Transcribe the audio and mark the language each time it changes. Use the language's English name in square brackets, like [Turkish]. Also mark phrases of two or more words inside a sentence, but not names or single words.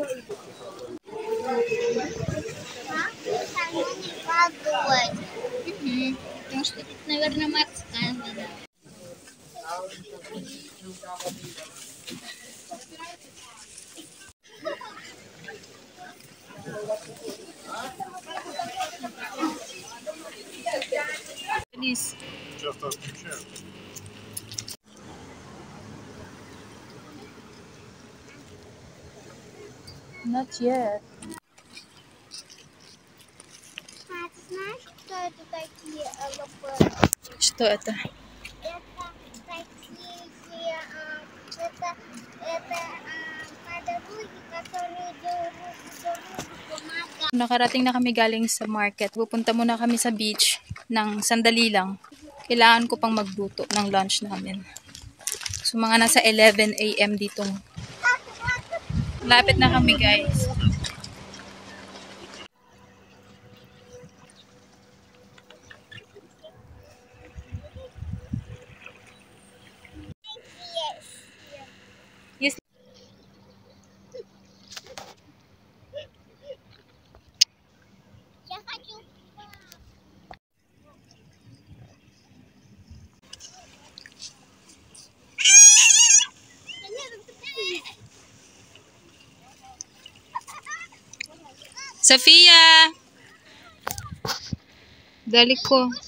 [Russian] Потому что тут, наверное, морская вода. [English] Please. [Russian] Часто отключаю. [English] Not yet. [Russian] А ты знаешь, кто это такие ЛП? Что это? Это такие, это подруги, которые друг помогают. [Filipino] Nakarating na kami galing sa market. Pupunta muna kami sa beach ng sandali lang. Kailangan ko pang magluto ng lunch namin. So mga nasa 11 AM dito. Lapit na kami guys. [English] Yes. [Russian] Я хочу. Sofia! [Filipino] Dali ko.